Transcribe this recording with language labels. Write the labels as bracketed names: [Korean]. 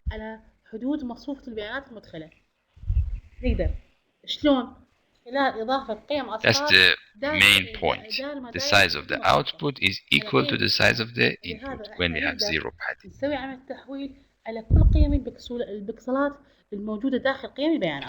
[Arabic] على حدود مصفوفة البيانات المدخلة. نقدر شلون؟ خلال إضافة قيم أصفار. [English] That's the main point. The size of the output is equal to the size of the input when we have zero padding. [Arabic] نسوي عمل تحويل على كل قيم البكسلات الموجودة داخل قيم البيانات.